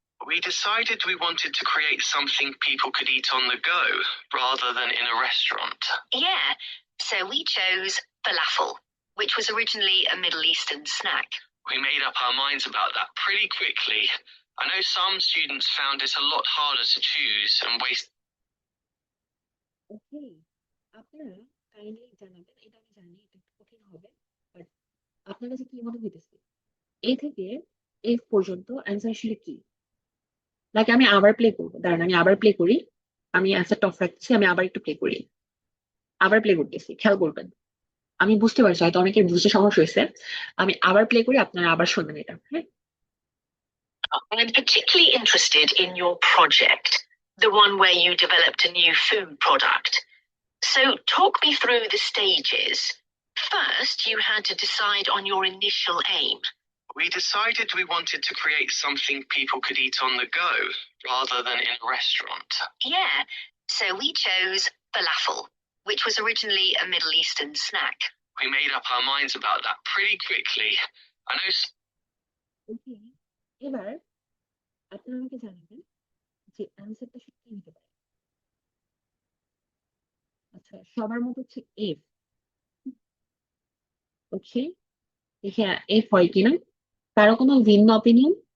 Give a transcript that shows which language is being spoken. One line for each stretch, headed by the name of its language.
English: We decided we wanted to create something people could eat on the go rather than in a restaurant. Yeah, so we chose falafel, which was originally a Middle Eastern snack. We made up our minds about that pretty quickly. I know some students found it a lot harder to choose and waste.
Bangla: ওকে, আপনারা kindly জানাবেন, এটা আমি জানি এটা একটু কঠিন হবে, but আপনার কাছে কি মনে হইতেছে এ থেকে এফ পর্যন্ত অ্যান্সার আসলে কি। নাকি আমি আবার প্লে করবো, দাঁড়ান আমি আবার প্লে করি। আমি অ্যান্সারটা অফ রাখছি, আমি আবার একটু প্লে করি। আবার প্লে করতেছি, খেয়াল করবেন। আমি বুঝতে পারছি হয়তো অনেকের বুঝতে সমস্যা হয়েছে। আমি আবার প্লে করি, আপনারা আবার শুনবেন এটা, হ্যাঁ।
English: I'm particularly interested in your project, the one where you developed a new food product. So, talk me through the stages. First, you had to decide on your initial aim. We decided we wanted to create something people could eat on the go rather than in a restaurant. Yeah, so we chose falafel, which was originally a Middle Eastern snack. We made up our minds about that pretty quickly. I know.
Bangla: ওকে, এবার আপনারা আমাকে জানাবেন যে অ্যান্সারটা সত্যি হতে পারে। আচ্ছা, আচ্ছা, সবার মতো হচ্ছে এফ। ওকে, হ্যাঁ এফ হয় কিনা, কারো কোনো ভিন্ন অপিনিয়ন?